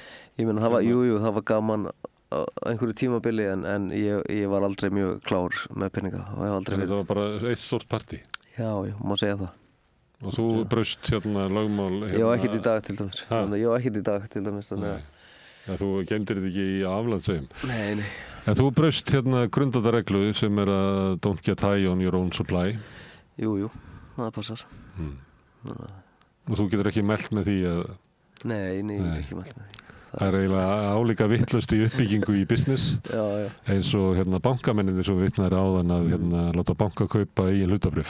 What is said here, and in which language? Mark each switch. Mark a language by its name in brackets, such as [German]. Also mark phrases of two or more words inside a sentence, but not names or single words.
[Icelandic] Ég meina, það var gaman á einhverju tímabili en ég var aldrei mjög klár með peninga og ég hef aldrei verið. Það var bara eitt stórt partí? Já, má segja það. Og þú braust hérna lögmál? Ég var ekkert í dag til dæmis. Ja, þú geymdir þetta ekki í aflandssegjum? Nei. En þú braust hérna grundvallarreglu sem er að [English] don't get high on your own supply? [Icelandic] Jú, það passar. Og þú getur ekki mælt með því að... Nei, ég get ekki mælt með því. Það er eiginlega álíka vitlaust í uppbyggingu í business eins og hérna bankamenninir sem vitnar áðan að hérna láta banka kaupa eigin hlutabréf.